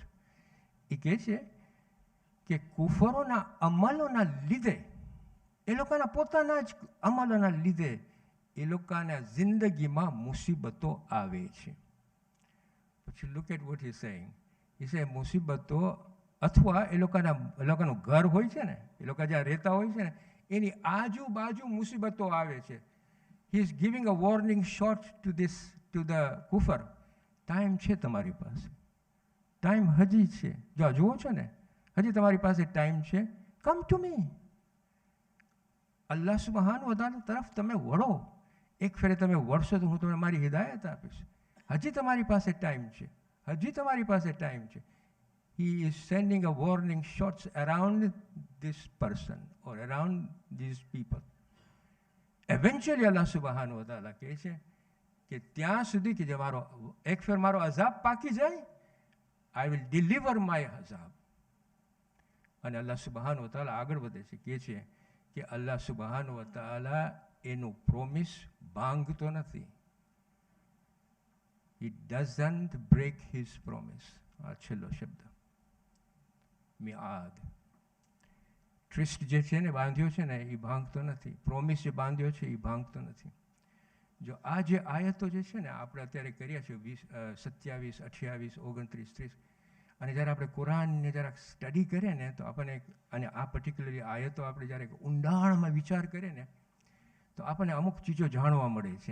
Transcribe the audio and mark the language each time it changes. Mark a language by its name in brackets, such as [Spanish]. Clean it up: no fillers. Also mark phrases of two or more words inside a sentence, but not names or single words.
[Gujarati] એ કહે છે કે કુફરોના અમલોના લીધે, એ લોકોના પોતાના જ અમલોના લીધે એ લોકોના જિંદગીમાં મુસીબતો આવે છે. [English] પછી look at what he saying. [Gujarati] એ સે મુસીબતો, અથવા એ લોકોનું ઘર હોય છે ને, એ લોકો જ્યાં રહેતા હોય છે ને, એની આજુબાજુ મુસીબતો આવે છે. [English] He is giving a warning shot to the kufar. [Gujarati] ટાઈમ છે તમારી પાસે, ટાઈમ હજી છે. જો જુઓ છો ને, હજી તમારી પાસે ટાઈમ છે. [English] come to me. [Arabic] الله سبحانه و تعالى [Gujarati] તરફ તમે વળો. એક ફેરે તમે વળશો તો હું તમને મારી હિદાયત આપીશ. હજી તમારી પાસે ટાઈમ છે, હજી તમારી પાસે ટાઈમ છે. [English] He is sending a warning shots around this person or around these people. [Gujarati] Eventually [Arabic] الله سبحانه و تعالى [Gujarati] કહે છે કે ત્યાં સુધી કે જે એક ફેર મારો અઝાબ પાકી જાય, [English] I will deliver my અઝાબ. [Gujarati] અને [Arabic] الله سبحانه و تعالى [Gujarati] આગળ વધે છે, કહે છે કે [Arabic] الله سبحانه و تعالى [Gujarati] એનું પ્રોમિસ ભાંગતો નથી. [English] He doesn't break his promise. [Gujarati] આ છેલ્લો શબ્દ, મિઆદ. ટ્રિસ્ટ જે છે ને, બાંધ્યો છે ને, એ ભાંગતો નથી. પ્રોમિસ જે બાંધ્યો છે એ ભાંગતો નથી. જો આ જે આયતો જે છે ને, આપણે અત્યારે કર્યા છે 27, 28, 29, 30, અને જ્યારે આપણે કુરાનને જરાક સ્ટડી કરીએ ને, તો આપણને, અને આ પર્ટિક્યુલરલી આયતો આપણે જ્યારે ઊંડાણમાં વિચાર કરીએ ને, તો આપણને અમુક ચીજો જાણવા મળે છે.